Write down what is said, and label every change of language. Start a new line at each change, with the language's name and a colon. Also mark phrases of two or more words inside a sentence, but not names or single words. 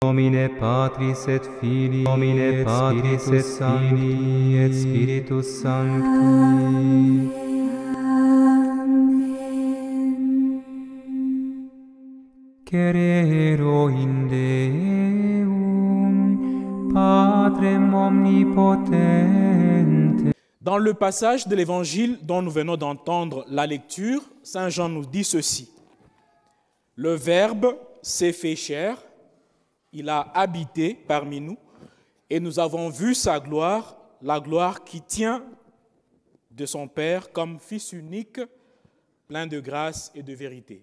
Latin: Nomine Patris et Filii, Nomine Patris et Filii et Spiritus Sancti. Cerero in Deum, Patrem omnipotente.
French: Dans le passage de l'Évangile dont nous venons d'entendre la lecture, Saint Jean nous dit ceci. Le Verbe s'est fait chair, il a habité parmi nous, et nous avons vu sa gloire, la gloire qui tient de son Père comme Fils unique, plein de grâce et de vérité.